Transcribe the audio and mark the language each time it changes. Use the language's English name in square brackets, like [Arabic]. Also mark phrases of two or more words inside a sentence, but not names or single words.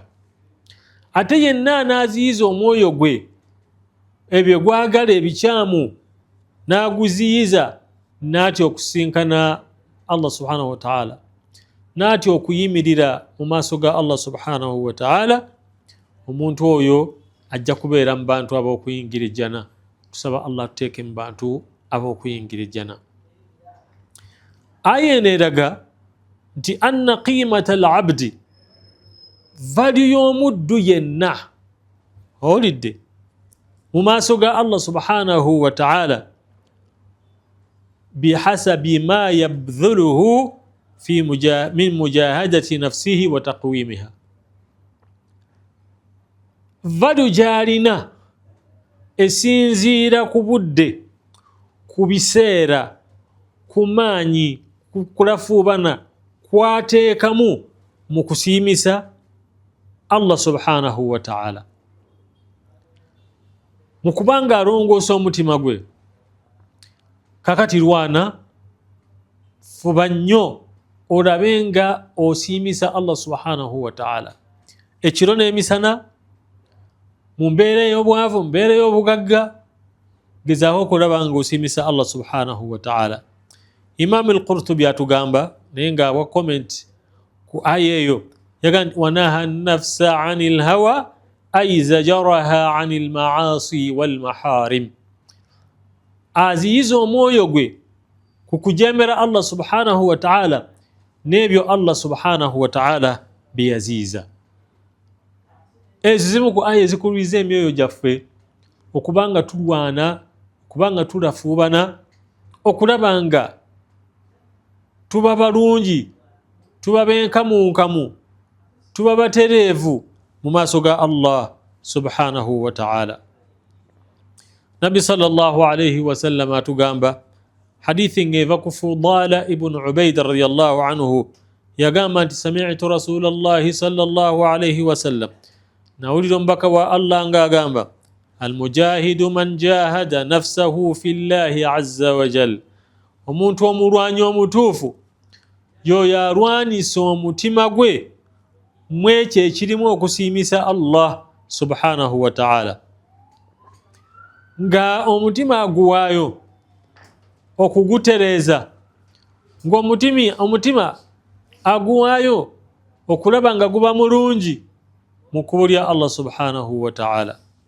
[Ganda] Ate yenna n'aziyiza omwoyo gwe ebyo gwagala ebikyamu n'aguziyiza, n'atya okusinkana Allah [Arabic] سبحانه وتعالى, [Ganda] n'atya okuyimirira mu maaso ga Allah [Arabic] سبحانه وتعالى, [Ganda] omuntu oyo ajja kubeera mu bantu ab'okuyingira ejjana. Tusaba Allah tuteeke mu bantu ab'okuyingira ejjana. Aya eno eraga nti [Arabic] أن قيمة العبد, [Ganda] valyu y'omuddu yenna, owulidde, mu maaso ga Allah [Arabic] سبحانه وتعالى بحسب ما يبذله من مجاهدة نفسه وتقويمها. [Ganda] Valyu gy'alina esinziira ku budde, ku biseera, ku maanyi, kulafuubana kwateekamu mu kusiimisa Allah [Arabic] سبحانه وتعالى. [Ganda] Mu kubanga alongoosa omutima gwe, kakati lwana fuba nnyo olabe nga osiimisa Allah [Arabic] سبحانه وتعالى [Ganda] ekiro n'emisana, mu mbeera ey'obwavu, mu mbeera ey'obugagga, gezaako okulaba nga osiimisa Allah [Arabic] سبحانه وتعالى. [Ganda] Imam al-Qurtubi atugamba naye nga awa comment ku aya eyo, yagamba [Arabic] ونهى النفس عن الهوى أي زجرها عن المعاصي والمحارم, [Ganda] aziyiza omwoyo gwe ku kujemera Allah [Arabic] سبحانه وتعالى [Ganda] n'ebyo Allah [Arabic] سبحانه وتعالى [Ganda] byeyaziiza. Ezo zimu ku aya ezikululiza emyoyo gyaffe okubanga tulwana, okubanga tulafuubana, okulaba nga tuba balungi, tuba benkamunkamu, tuba batereevu mu maaso ga Allah [Arabic] سبحانه وتعالى. [Ganda] Nabi [Arabic] صلى الله عليه وسلم [Ganda] atugamba hadithi ngeva ku Fudala ibn Ubayd [Arabic] رضي الله عنه, [Ganda] yagamba nti sami'tu [Arabic] رسول الله صلى الله عليه وسلم, [Ganda] nawulira omubaka wa Allah nga agamba [Arabic] المجاهد من جاهد نفسه في الله عز وجل, [Ganda] omuntu omulwanyi omutuufu yoyo alwanisa omutima gwe mu ekyo ekirimu okusiimisa Allah [Arabic] سبحانه وتعالى, [Ganda] nga omutima aguwaayo okugutereeza, ng'omutima aguwaayo okulaba nga guba mulungi mu kkubo lya Allah [Arabic] سبحانه وتعالى.